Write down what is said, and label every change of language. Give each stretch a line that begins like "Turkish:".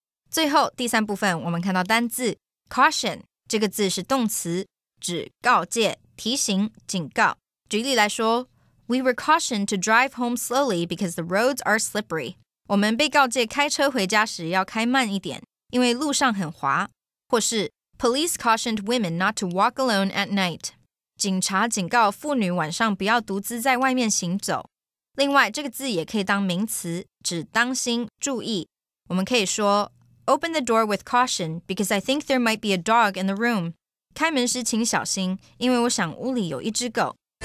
Chinese: 最后第三部分我们看到单字 caution 这个字是动词，指告诫、提醒、警告。举例来说
English: We were cautioned to drive home slowly because the roads are slippery.
Chinese: 我们被告诫开车回家时要开慢一点，因为路上很滑。
English: 或是 Police cautioned women not to walk alone at night.
Chinese: 警察警告妇女晚上不要独自在外面行走。另外，这个字也可以当名词，指当心、注意。我们可以说
English: Open the door with caution because I think there might be a dog in the room.
Chinese: 开门时请小心，因为我想屋里有一只狗。